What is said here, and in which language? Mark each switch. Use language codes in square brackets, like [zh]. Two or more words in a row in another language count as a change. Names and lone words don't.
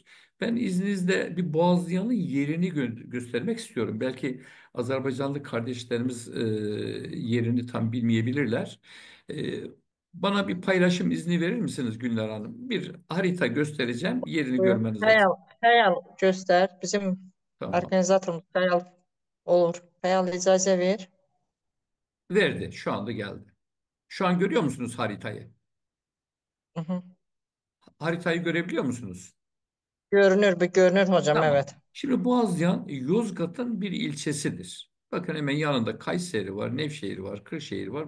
[tr] Ben izninizle bir Boğaziyen'in yerini göstermek istiyorum. Belki Azerbaycanlı kardeşlerimiz yerini tam bilmeyebilirler. E, Bana bir paylaşım izni verir misiniz Günler Hanım? Bir harita göstereceğim, yerini Buyurun. görmeniz lazım. [az] Xəyal göstər. Bizim [tr] Tamam. [az] organizatorumuz xəyal olur. Xəyal icazə ver. [tr] Verdi, şu anda geldi. Şu an görüyor musunuz haritayı? Hı -hı. Haritayı görebiliyor musunuz? [az] Görünür, görünür hocam, [tr] Tamam. evet. Şimdi Boğazcan Yozgat'ın bir ilçesidir. Bakın hemen yanında Kayseri var, Nevşehir var, Kırşehir var.